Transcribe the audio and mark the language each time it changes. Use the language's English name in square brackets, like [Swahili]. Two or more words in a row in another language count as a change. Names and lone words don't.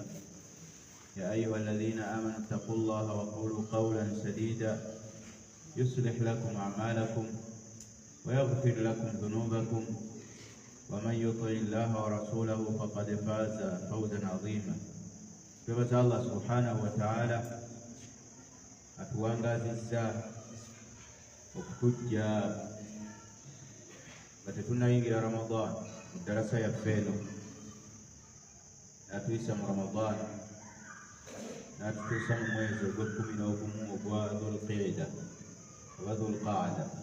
[Arabic] يا أيها الذين آمنوا اتقوا الله وقولوا قولا سديدا يصلح لكم أعمالكم ويغفر لكم ذنوبكم ومن يطع الله ورسوله فقد فاز فوزا عظيما. فبارك الله سبحانه وتعالى [Ganda] atuwangazizza okutujja nga tetunnayingira Ramadan mu darasa yaffe eno, n'atuyisa mu Ramadan n'atutuusa mu mwezi ogw'ekkumi n'ogumu ogwa Dhul-Qa'da oba Dhul-Qa'da.